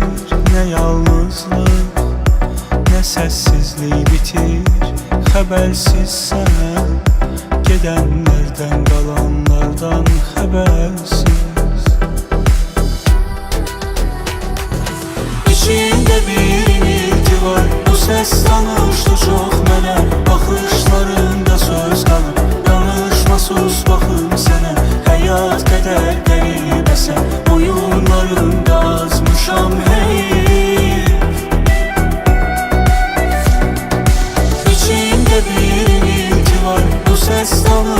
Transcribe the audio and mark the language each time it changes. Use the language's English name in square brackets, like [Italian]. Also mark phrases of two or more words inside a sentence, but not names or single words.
[Turkish] Ne yalnızlık ne sessizliği bitir. Habersiz sen, gidenlerden kalanlardan habersiz. İçinde bir inilti var, bu ses tanıştı çok mənə. [Azerbaijani] Baxışlarında söz qalıb, danışma sus baxım sənə. Həyat qədər qəribəsən, oyunlarında azmışam heyif. [Turkish] İçinde bir inilti var, bu ses